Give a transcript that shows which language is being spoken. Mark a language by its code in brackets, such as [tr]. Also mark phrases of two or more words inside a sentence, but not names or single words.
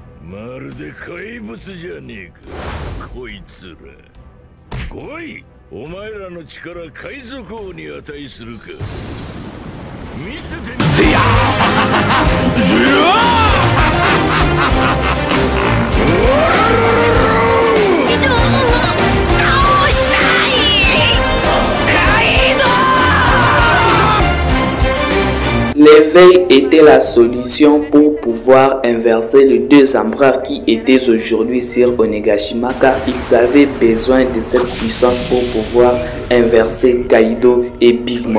[ja] まるで怪物じゃねえかこいつら。来い、お前らの力海賊王に値するか見せてみせや [fr] L'éveil était la solution pour pouvoir inverser les deux empereurs qui étaient aujourd'hui sur Onigashima, car ils avaient besoin de cette puissance pour pouvoir inverser Kaido et Big Mom.